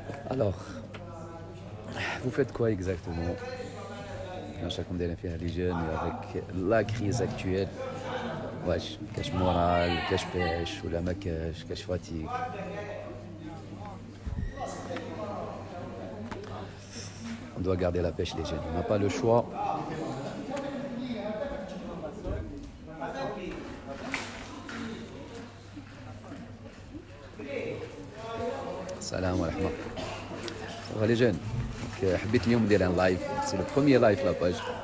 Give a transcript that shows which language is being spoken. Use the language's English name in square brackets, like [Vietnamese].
[French] Alors, vous faites quoi exactement? Chacun des les jeunes avec la crise actuelle. [Arabic] واش كاش مورال كاش باش ولا ما كاش فاتيك. [French] On doit garder la pêche les jeunes, on n'a pas le choix. Salam wa rahma. Ça va les jeunes? [Arabic] حبيت اليوم ندير [French] un live, c'est le premier live la page.